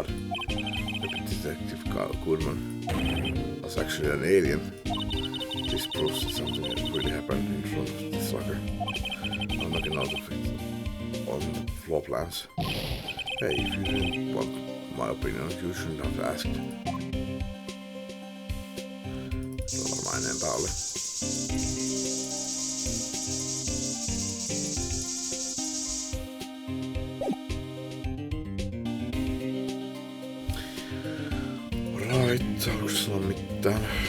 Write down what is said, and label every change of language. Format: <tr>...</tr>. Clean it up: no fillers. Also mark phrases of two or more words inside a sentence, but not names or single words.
<en>Maybe Detective Goodman was actually an alien. This proves that something really happened in front of this locker. I'm making out of it on the floor plans. Hey, if you didn't want my opinion, you shouldn't have asked.</en> <fi>Tuolla varmaan enempää oli. Right, haluatko sanoa mitään?</fi>